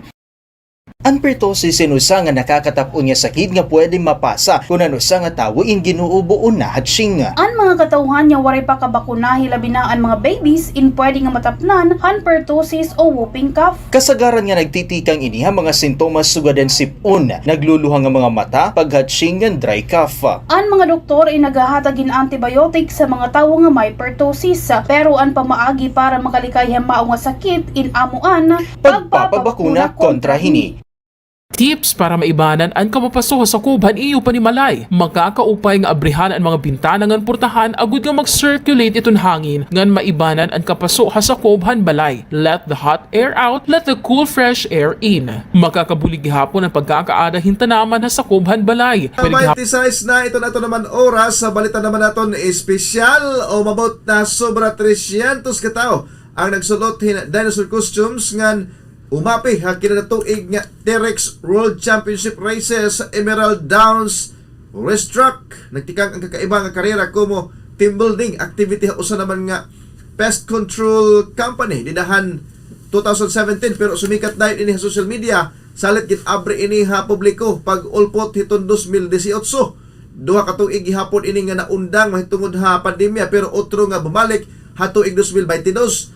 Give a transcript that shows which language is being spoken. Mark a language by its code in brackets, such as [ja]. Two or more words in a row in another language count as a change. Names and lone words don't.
[war] Ang pertussis inusa nga nakakatapon nga sakit nga pwedeng mapasa kung anusa nga tawo in ginuubo o nahatsing. Ang mga katauhan nga waray pa kabakuna hilabi na ang mga babies in pwede nga matapnan han pertussis o [en] whooping cough. [war] Kasagaran nga nagtitikang iniha mga sintomas sugadan sipon, nagluluha nga mga mata, paghatsing nga [en] dry cough. [war] Ang mga doktor ay naghahatagin antibiotic sa mga tawo nga may pertussis pero ang pamaagi para makalikay ang mao nga sakit in amuan pagpapabakuna kontra hini. Tips para maibanan ang kamapaso sa kubhan iyo panimalay. Magkakaupay nga abrihan ang mga bintana ngan portahan agud nga mag-circulate iton hangin ngan maibanan ang kapaso sa kubhan balay. [en] Let the hot air out, let the cool fresh air in. [war] Makakabulig gihapon ang pagkakaada hintanaman sa kubhan balay. 26 na ito naman oras sa balita naman naton espesyal o mabot na sobra 300 ka tao ang nagsulot [en] dinosaur costumes [war] ngan umapi kinatuig nga T-Rex World Championship Races sa Emerald Downs Racetrack. Nagtikang ang kakaiba nga karera como [en] team building activity [war] usa naman nga [en] pest control company [war] didahan 2017 pero sumikat dahil ini sa [en] social media [war] salit gin abre ini ha publiko pag ulpot hiton 2018. Duha ka tuig gihapon ini nga naundang mahitungod ha pandemya pero otro nga bumalik ha tuig 2022.